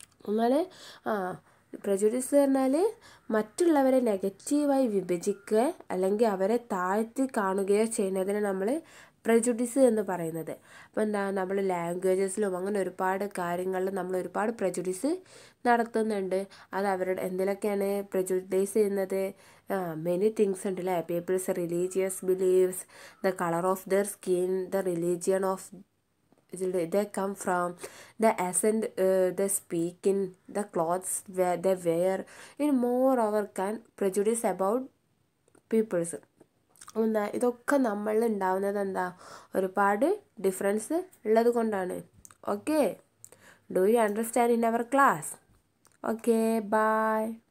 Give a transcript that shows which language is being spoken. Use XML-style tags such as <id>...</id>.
<ml>എന്നാൽ പ്രജുഡീസ് പറഞ്ഞാൽ മറ്റുള്ളവരെ നെഗറ്റീവായി വിഭജിക്കുക അല്ലെങ്കിൽ അവരെ താഴ്ത്തി കാണുകയോ ചെയ്യുന്നതിന് നമ്മൾ പ്രജുഡീസ് എന്ന് പറയുന്നത്. അപ്പോൾ എന്താ നമ്മൾ ലാംഗ്വേജസിലും അങ്ങനെ ഒരുപാട് കാര്യങ്ങളിൽ നമ്മൾ ഒരുപാട് പ്രജുഡീസ് നടത്തുന്നുണ്ട്. അത് അവരുടെ എന്തിലൊക്കെയാണ് പ്രജുഡൈസ് ചെയ്യുന്നത്,</ml> <en>many things</en> <ml>ഉണ്ട് അല്ലേ.</ml> <en>Peoples religious believes, the colour of their skin, the religion of they come from, the accent they speak in, the clothes they wear. In moreover can prejudice about peoples.</en> <ml>എന്താ ഇതൊക്കെ നമ്മളിൽ ഉണ്ടാവുന്നത് എന്താ ഒരുപാട് difference ഉള്ളത് കൊണ്ടാണ്.</ml> <en>Okay, do you understand in our class? Okay, bye.</en>